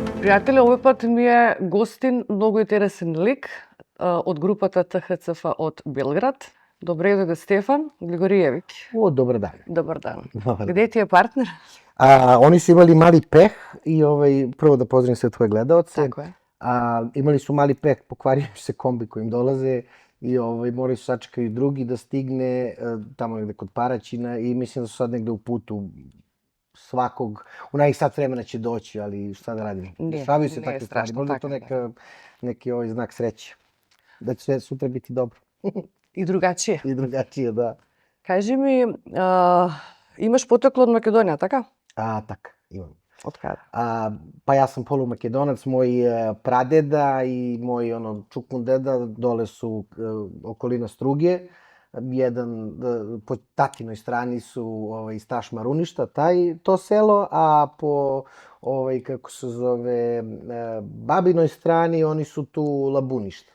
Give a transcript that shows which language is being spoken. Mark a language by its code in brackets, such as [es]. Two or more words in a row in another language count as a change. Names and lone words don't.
[mk] Пријатели, овој пат ми е гостин многу интересен лик од групата ТХЦФ од Белград. Добре дојде Стефан Григориевиќ. Добар дан. Добар дан. Добар Где ти е партнер? [sr] Они su imali mali peh i prvo da pozdravim sve tvoje gledaoce. Tako je. Imali su mali peh, pokvario se kombi kojim dolaze i morali su sačekaju drugi da stigne tamo negde kod Paraćina i mislim da su sad negde u putu svakog, u najih sat vremena će doći, ali šta da radim? Dešavaju se takve stvari, možda je to neki znak sreće, da će sve sutra biti dobro. [mk] И другачие. [sr] I drugačije, da. [mk] Кажи ми, имаш потекло од Македонија, така? Така, imam. Од каде? [sr] Pa ja sam polumakedonac, moj pradeda i moj čukun deda dole su okolina Struge. Jedan po tatinoj strani su iz Tašmaruništa, to selo, a po kako se zove babinoj strani oni su tu Labuništa.